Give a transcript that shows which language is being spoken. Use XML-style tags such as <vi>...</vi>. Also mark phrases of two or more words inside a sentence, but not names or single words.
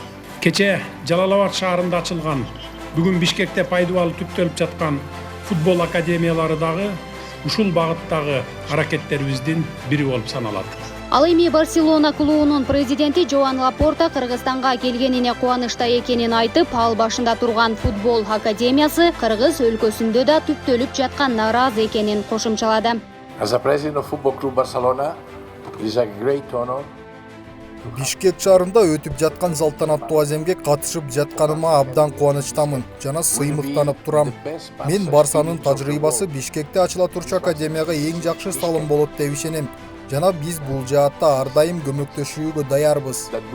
<ky>Кече Жалал-Абад шаарында ачылган, бүгүн Бишкекте пайдубалы түптөлүп жаткан футбол академиялары дагы ушул багыттагы аракеттерибиздин бири болуп саналат. Ал эми Барселона клубунун президенти Жоан Лапорта Кыргызстанга келгенине кубанычта экенин айтып, ал башында турган футбол академиясы Кыргыз өлкөсүндө да түптөлүп жаткан наразы экенин кошумчалады.</ky> <en>As a president of Football Club Barcelona, it is a great honor.</en> <ky>Бишкек шаарында өтүп жаткан салтанаттуу аземге катышып жатканыма абдан кубанычтамын жана сыймыктанып турам. Мен Барсанын тажрыйбасы Бишкекте ачыла турчу академияга эң жакшы салым болот деп ишенем. Жана биз бул жаатта ар дайым көмөктөшүүгө даярбыз.</ky>